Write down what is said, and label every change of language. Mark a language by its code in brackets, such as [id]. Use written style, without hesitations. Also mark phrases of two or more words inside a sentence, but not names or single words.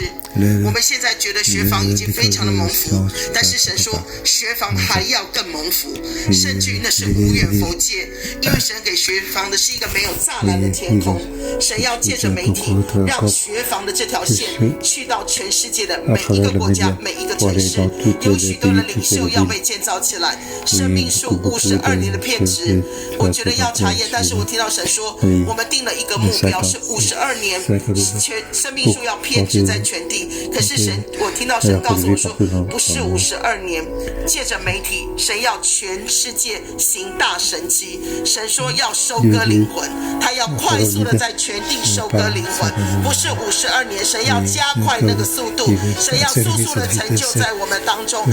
[zh] 我們現在覺得學房已經非常的蒙福，但是神說學房還要更蒙福，甚至於那是無遠弗屆，因為神給學房的是一個沒有柵欄的天空。神要借着媒體，讓學房的這條線去到全世界的每一個國家、每一個城市，有許多的領袖要被建造起來。生命樹52年的片質，我覺得要查驗，但是我聽到神說，我們定了一個目標是52年，生命树要遍植在全地。可是神，我听到神告诉我说，不是52年，借着媒体，神要全世界行大神迹。神说要收割灵魂，他要快速的在全地收割灵魂，不是52年，神要加快那个速度，神要速速的成就在我们当中。